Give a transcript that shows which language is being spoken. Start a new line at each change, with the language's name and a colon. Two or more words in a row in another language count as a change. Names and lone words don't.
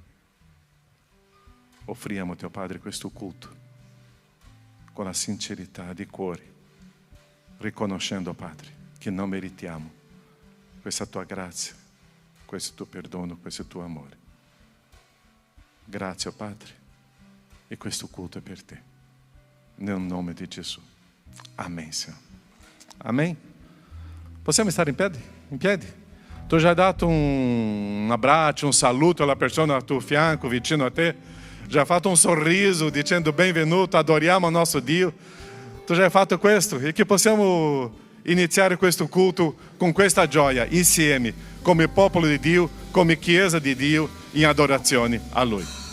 Italian: Offriamo, Teu Padre, questo culto con la sincerità di cuore, riconoscendo, Padre, che non meritiamo questa Tua grazia, questo Tuo perdono, questo Tuo amore. Grazie, oh Padre, e questo culto è per Te. Nel nome di Gesù.
Portuguese: Amém, Senhor. Amém?
Italian: Possiamo stare in piedi? In piedi? Tu já hai dato un abbraccio, un saluto alla persona al tuo fianco, vicino a te? Já hai fatto un sorriso dicendo benvenuto, adoriamo il nostro Dio? Tu já hai fatto questo? E che possiamo iniziare questo culto con questa gioia, insieme, come popolo di Dio, come Chiesa di Dio, in adorazione a Lui.